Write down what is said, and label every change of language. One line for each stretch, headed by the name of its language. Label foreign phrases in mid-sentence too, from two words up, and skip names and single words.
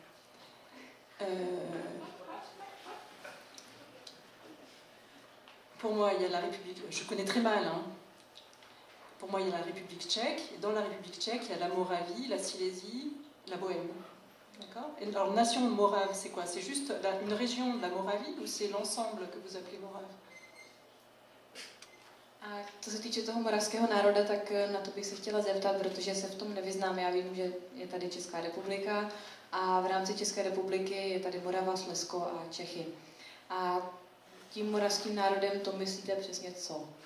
French: Pour moi, il y a la République, je connais très mal, hein. Pour moi, il y a la République tchèque, et dans la République tchèque, il y a la Moravie, la Silésie, la Bohême. D'accord? Alors, nation morave, c'est quoi? C'est juste une région de la Moravie ou c'est l'ensemble que vous appelez morave?
Czech: A co se týče toho moravského národa, tak na to bych se chtěla zeptat, protože se v tom nevyznám. Já vím, že je tady Česká republika a v rámci České republiky je tady Morava, Slezsko a Čechy. A tím moravským národem to myslíte přesně co?